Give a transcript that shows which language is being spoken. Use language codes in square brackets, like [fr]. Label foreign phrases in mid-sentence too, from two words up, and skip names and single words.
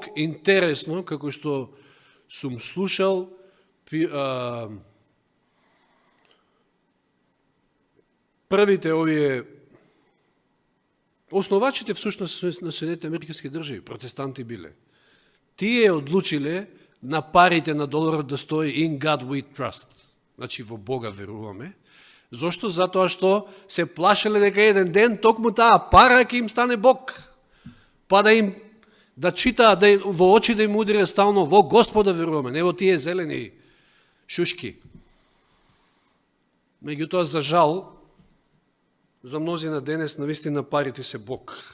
[mk] Интересно, како што сум слушал првите овие основачите всушност на Соединетите Американски држави, протестанти биле. Тие одлучиле на парите на доларот да стои [en] in God we trust. [mk] Значи во Бога веруваме. Зошто? Затоа што се плашеле дека еден ден токму таа пара ќе им стане Бог. Па да им да читаа, да во очи да им удире стално во Господа веруваме, не во тие зелени шушки. Меѓутоа, за жал, за мнозина денес навистина парите се Бог.